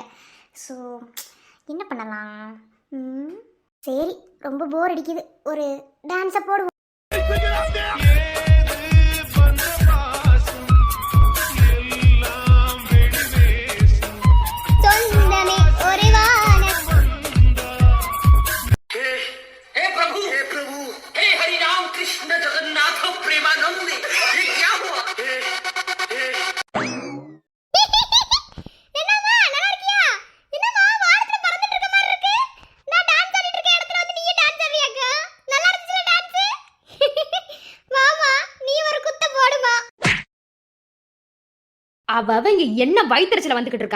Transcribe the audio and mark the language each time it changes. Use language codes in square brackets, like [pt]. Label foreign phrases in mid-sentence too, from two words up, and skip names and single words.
[ta] ஸோ என்ன பண்ணலாம்? சரி, ரொம்ப போர் அடிக்குது. ஒரு டான்ஸை போடுவோம். சொந்தமே ஒரு வானம். [hi] हे प्रभु हे हरि राम कृष्ण जगन्नाथ प्रेमानंद ये क्या हुआ? [ta] என்னம்மா, நல்லா இருக்கியா? என்னம்மா வானத்துல பறந்துட்டு இருக்க மாதிரி இருக்கு. நான் டான்ஸ் ஆடிட்டு இருக்க இடத்துல வந்து நீயே டான்ஸ் ஆடுறியாக்கா? நல்லா இருந்துச்சுல டான்ஸ்? வாமா, நீ ஒரு குத்த போடுமா. அவ இங்க என்ன வயிற்றுல வந்துகிட்டு இருக்கா?